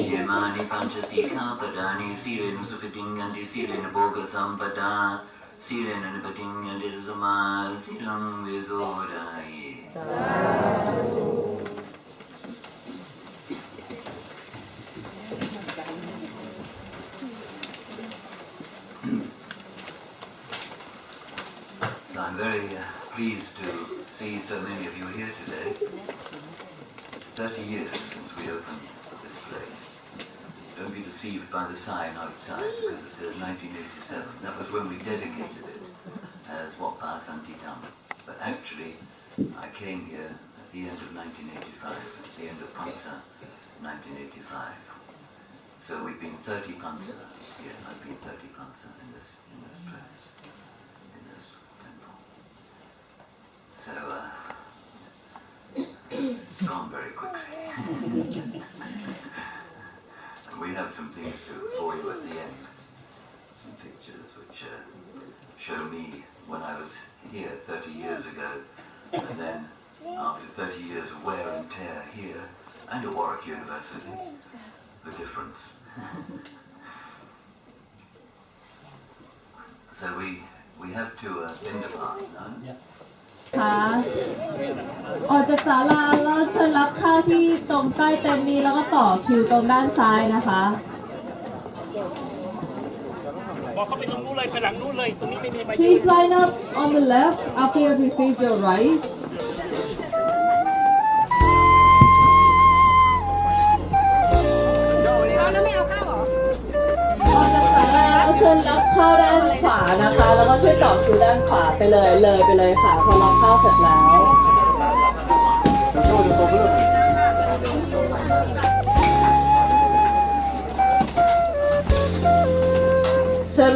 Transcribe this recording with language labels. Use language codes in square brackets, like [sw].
[pi] เยมานิปัญจสิกขาปดานิสีเลนสุขติยันติสีเลนโภคสัมปดาสีเลนนิปติยันติสมาสีลังเวโสดายสาธุ [en] So I'm very pleased to see so many of you here today. It's 30 years since we opened this place. Don't be deceived by the sign outside because it says 1987. That was when we dedicated it as Wat Pa Santi Tham. But actually, I came here at the end of 1985, at the end of Pansa 1985. So we've been 30 Pansa here. I've been 30 Pansa in this place, in this temple. So it's gone very quickly. And we have some things for you at the end. Some pictures which show me when I was here 30 years ago, and then after 30 years of wear and tear here and at Warwick University, the difference. So we have to Indapart now. [th] ค่ะออกจากศาลาแล้วเชิญรับข้าวที่ตรงใต้เต็นท์นี้แล้วก็ต่อคิวตรงด้านซ้ายนะคะ บอกเขาไปตรงนู้นเลยไปหลังนู้นเลยตรงนี้ไม่มีใบ [en] Please line up on the left after you have received your right [th] ออกจากศาลาแล้วเชิญรับข้าวด้านขวานะคะแล้วก็ช่วยต่อคิวด้านขวาไปเลยไปเลยค่ะพอรับข้าวเสร็จแล้วเชิญ